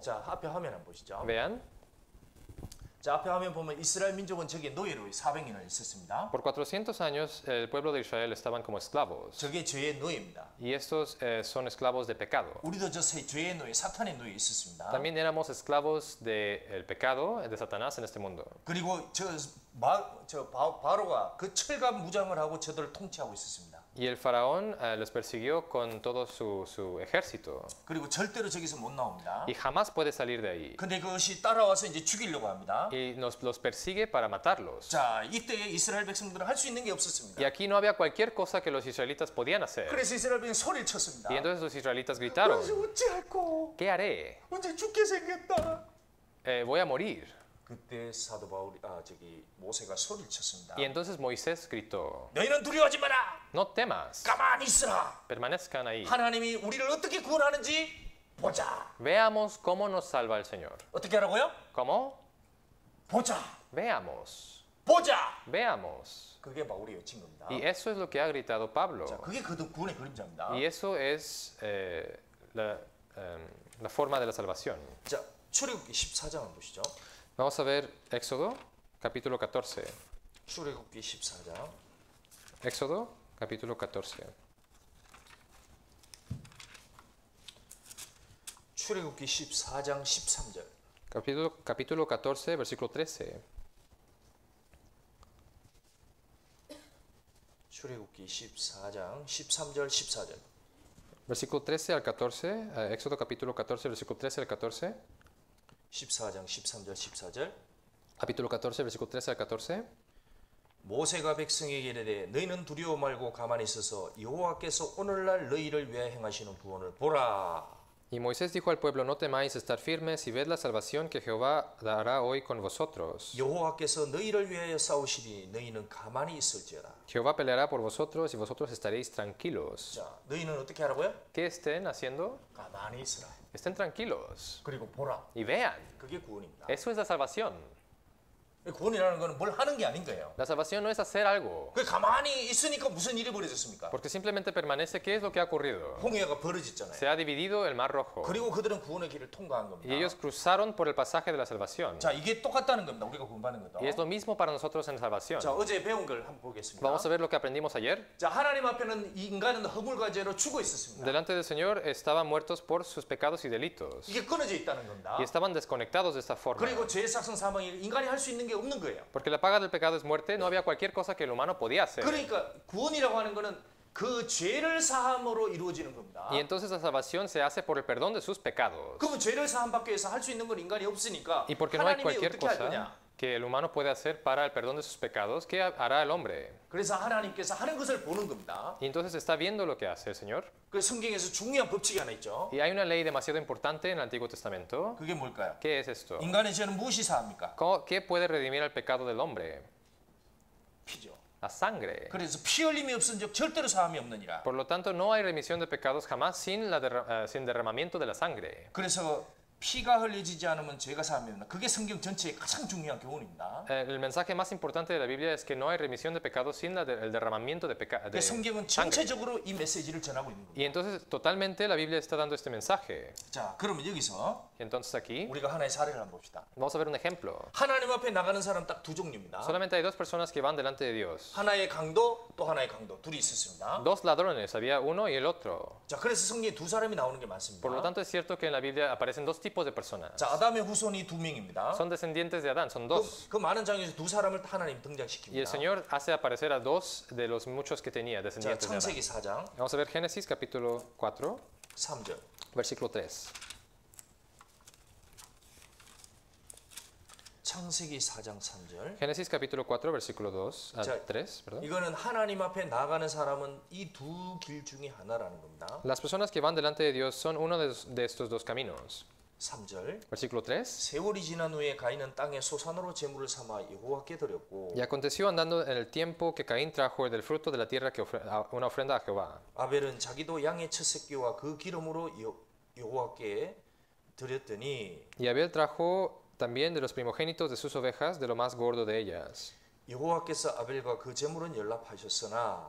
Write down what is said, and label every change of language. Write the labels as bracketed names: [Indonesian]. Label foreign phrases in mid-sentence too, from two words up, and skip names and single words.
[Korean] 자, 앞에 화면 한번 보시죠. [Spanish] Vean, [Korean] 자, 앞에 화면 보면 이스라엘 민족은 저기에 노예로 400년을 있었습니다. [Spanish] por 400 años el pueblo de Israel estaban como esclavos. [Korean] 저게 죄의 노예입니다. [Spanish] Y estos son esclavos de pecado. [Korean] 우리도 저 죄의 노예, 사탄의 노예 있었습니다. [Spanish] También éramos esclavos del pecado, de Satanás en este mundo. [Korean] 그리고 바로가 그 철갑 무장을 하고 저들을 통치하고 있었습니다. [Spanish] Y el faraón los persiguió con todo su ejército. [Korean] 그리고 절대로 저기서 못 나옵니다. [Spanish] Y jamás puede salir de ahí. [Korean] 근데 그것이 따라와서 이제 죽이려고 합니다. [Spanish] Y los persigue para matarlos. [Korean] 자, 이때에 이스라엘 백성들은 할 수 있는 게 없었습니다. [Spanish] Y aquí no había cualquier cosa que los israelitas podían hacer. [Korean] 그래서 이스라엘 백성이 소리를 쳤습니다. [Spanish] Y entonces los israelitas gritaron, [Korean] 어찌할꼬? [Spanish] ¿qué haré? [Korean] 언제 죽게 생겼다. [Spanish] Voy a morir. [Korean] 그때 사도 모세가 소리를 쳤습니다. [Spanish] Y entonces Moisés gritó, [Korean] 너희는 두려워하지 마라. [Spanish] no temas, [Korean] 가만히 있으라. [Spanish] permanezcan ahí. [Korean] 하나님이 우리를 어떻게 구원하는지 보자. [Spanish] Veamos cómo nos salva el Señor. [Korean] 어떻게 하라고요? [Spanish] ¿Cómo? [Korean] 보자. [Spanish] Veamos. [Korean] 보자. [Spanish] Veamos. [Korean] 그게 바울이 외친 겁니다. [Spanish] Y eso es lo que ha gritado Pablo. [Korean] 자, 그게 구원의 그림자입니다. [Spanish] Y eso es la forma de la salvación. [Korean] 자, 출애굽기 14장을 보시죠. [Spanish] Vamos a ver Éxodo, capítulo 14. [Korean] 출애굽기 14장. [Spanish] Éxodo, capítulo 14. [Korean] 출애굽기 14장 13절. [Spanish] Capítulo 14, versículo 13. [Korean] 출애굽기 14장 13절 14절. [Spanish] Versículo 13 al 14, Éxodo capítulo 14, versículo 13 al 14. [Korean] 14장 13절 14절. [Spanish] Capítulo 14, versículo 13 al 14. [Korean] 모세가 백성에게 이르되 너희는 두려워 말고 가만히 있어서 여호와께서 오늘날 너희를 위하여 행하시는 구원을 보라. [Spanish] Y Moisés dijo al pueblo, no temáis, estar firmes y ved la salvación que Jehová dará hoy con vosotros. [Korean] 여호와께서 너희를 위하여 싸우시니 너희는 가만히 있을지어다. [Spanish] Jehová peleará por vosotros y vosotros estaréis tranquilos. [Korean] 자, 너희는 어떻게 하라고요? [Spanish] ¿Qué estén haciendo? [Korean] 가만히 있으라. [Spanish] Estén tranquilos [Korean] 그리고 보라. [Spanish] y vean. [Korean] 그게 구원입니다. [Spanish] Eso es la salvación. [Korean] 구원이라는 거는 뭘 하는 게 아닌 거예요. [Spanish] La salvación no es hacer algo, [Korean] 그 가만히 있으니까 무슨 일이 벌어졌습니까? [Spanish] porque simplemente permanece. ¿Qué es lo que ha ocurrido? [Korean] 홍해가 벌어졌잖아요. [Spanish] Se ha dividido el Mar Rojo [Korean] 그리고 그들은 구원의 길을 통과한 [Spanish] y [Korean] 겁니다. [Spanish] ellos cruzaron por el pasaje de la salvación. [Korean] 자, 이게 똑같다는 겁니다. 우리가 구원받는 것도. [Spanish] Y es lo mismo para nosotros en salvación. [Korean] 자, 어제 배운 걸 한번 보겠습니다. [Spanish] Vamos a ver lo que aprendimos ayer. [Korean] 자, 하나님 앞에는 인간은 허물과 죄로 죽어 있었습니다. [Spanish] Delante del Señor estaban muertos por sus pecados y delitos [Korean] 이게 끊어져 있다는 겁니다. [Spanish] y estaban desconectados de esta forma. [Korean] 그리고 죄의 삭성 사망이 인간이 할 수 있는 게 없는 거예요. [Spanish] Porque la paga del pecado es muerte, no había cualquier cosa que el humano podía hacer. [Korean] 그러니까 구원이라고 하는 거는 그 죄를 사함으로 이루어지는 겁니다. [Spanish] Y entonces la salvación se hace por el perdón de sus pecados. [Korean] 그러면 죄를 사함 받기 위해서 할 수 있는 건 인간이 없으니까 [Spanish] Y porque no hay [Korean] 하나님이 [Spanish] cualquier [Korean] 어떻게 할 [Spanish] cosa [Korean] 거냐? [Spanish] que el humano puede hacer para el perdón de sus pecados, ¿qué hará el hombre? [Korean] 그래서 하나님께서 하는 것을 보는 겁니다. [Spanish] Y entonces está viendo lo que hace el Señor. [Korean] 그 성경에서 중요한 법칙이 하나 있죠. [Spanish] Y hay una ley demasiado importante en el Antiguo Testamento. [Korean] 그게 뭘까요? [Spanish] ¿Qué es esto? [Korean] 인간의 죄는 무엇이 사합니까? [Spanish] ¿Qué puede redimir el pecado del hombre? [Korean] 피죠. [Spanish] La sangre. [Korean] 그래서 피 흘림이 없은즉 절대로 사함이 없느니라. [Spanish] Por lo tanto, no hay remisión de pecados jamás sin derramamiento de la sangre. [Korean] 그래서 피가 흘려지지 않으면 죄가 사함입니다. 그게 성경 전체의 가장 중요한 교훈입니다. [Spanish] El mensaje más importante de la Biblia es que no hay remisión de pecados sin el derramamiento de [Korean] 그 성경은 전체적으로 이 메시지를 전하고 있는 [Spanish] Y [Korean] 겁니다. [Spanish] entonces totalmente la Biblia está dando este mensaje. [Korean] 자, 그러면 여기서 [Spanish] Entonces aquí [Korean] 우리가 하나의 사례를 한번 봅시다. [Spanish] vamos a ver un ejemplo. [Korean] 하나님 앞에 나가는 사람 딱 두 종류입니다. [Spanish] Solamente hay dos personas que van delante de Dios. [Korean] 하나의 강도 또 하나의 강도 둘이 있었습니다. [Spanish] Dos ladrones, había uno y el otro. [Korean] 자, 그래서 성경에 두 사람이 나오는 게 [Spanish] Por lo [Korean] 많습니다. [Spanish] tanto es cierto que en la Biblia aparecen dos tipos de personas. [Korean] 자, 아담의 후손이 두 명입니다. [Spanish] Son descendientes de Adán, son dos. [Korean] 그 많은 장에서 두 사람을 하나님 [Spanish] Y el [Korean] 등장시킵니다. [Spanish] Señor hace aparecer a dos de los muchos que tenía, [Korean] 자, [Spanish] descendientes de Adán. [Korean] 창세기 4장 [Spanish] Vamos a ver Génesis capítulo 4, [Korean] 3절. [Spanish] versículo 3. [Korean] 창세기 4장 3절. [Spanish] Génesis capítulo 4, versículo 2, [Korean] 자, [Spanish] 3, perdón. [Korean] 이거는 하나님 앞에 나가는 사람은 이 두 길 중에 하나라는 겁니다. [Spanish] Las personas que van delante de Dios son uno de estos dos caminos. [Korean] 3절. [Spanish] Versículo 3. [Korean] 세월이 지난 후에 가인은 땅에 소산으로 제물을 삼아 여호와께 드렸고 [Spanish] Y aconteció andando en el tiempo que Caín trajo del fruto de la tierra una ofrenda a Jehová. [Korean] 아벨은 자기도 양의 첫 새끼와 그 기름으로 여호와께 드렸더니 [Spanish] Y Abel trajo también de los primogénitos de sus ovejas, de lo más gordo de ellas. [Korean] 여호와께서 아벨과 그 제물은 연락하셨으나